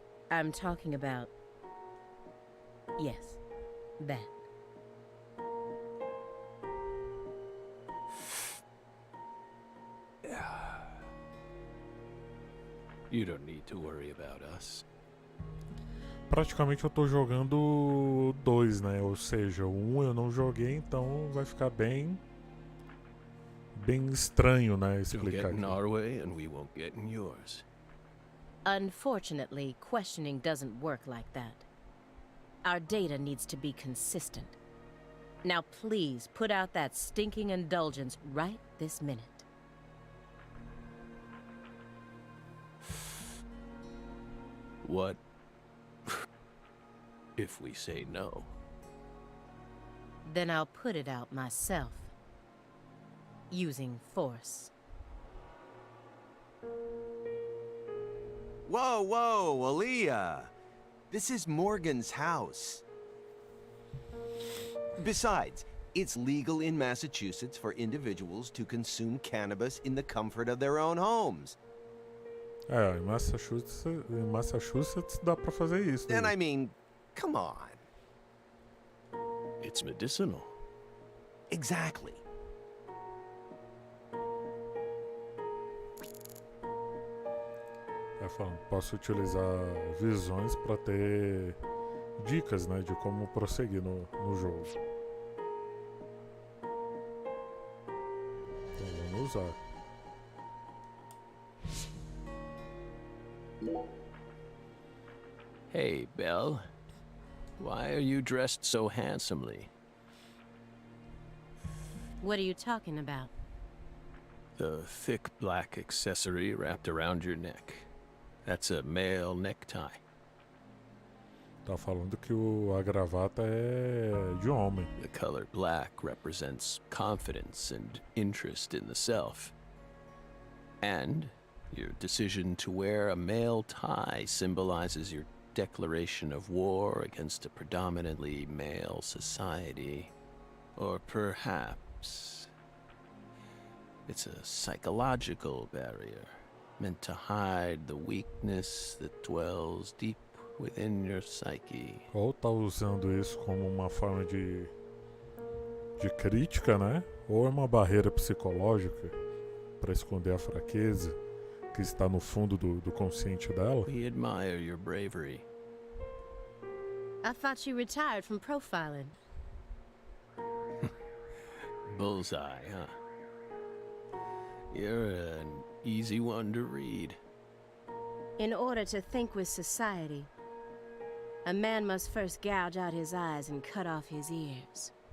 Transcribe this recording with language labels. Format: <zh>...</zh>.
<en>I'm talking about... yes, that. You don't need to worry about us.</en> <pt>Praticamente eu tô jogando 2, né? Ou seja, o 1 eu não joguei, então vai ficar bem estranho, né?</pt> <en>Don't</en> <pt>Explicar</pt> <en>get in</en> <pt>aqui.</pt> <en>our way and we won't get in yours. Unfortunately, questioning doesn't work like that. Our data needs to be consistent. Now please put out that stinking indulgence right this minute. What if we say no? Then I'll put it out myself. Using force. Whoa, whoa, Aaliyah. This is Morgan's house. Besides, it's legal in Massachusetts for individuals to consume cannabis in the comfort of their own homes.</en> <pt>É, em Massachusetts dá pra fazer isso.</pt> <en>And I mean, come on. It's medicinal. Exactly.</en> <pt>É, falando, posso utilizar visões para ter dicas, né, de como prosseguir no jogo. Então vamos usar.</pt> <en>Hey, Belle. Why are you dressed so handsomely? What are you talking about? The thick black accessory wrapped around your neck. That's a male necktie.</en> <pt>Tá falando que a gravata é de homem.</pt> <en>The color black represents confidence and interest in the self. And your decision to wear a male tie symbolizes your declaration of war against a predominantly male society. Or perhaps it's a psychological barrier meant to hide the weakness that dwells deep within your psyche.</en> <pt>Ou tá usando isso como uma forma de crítica, né? Ou é uma barreira psicológica para esconder a fraqueza que está no fundo do consciente dela.</pt> <en>We admire your bravery. I thought you retired from profiling. Bullseye, huh? You're an easy one to read. In order to think with society, a man must first gouge out his eyes and cut off his ears.</en>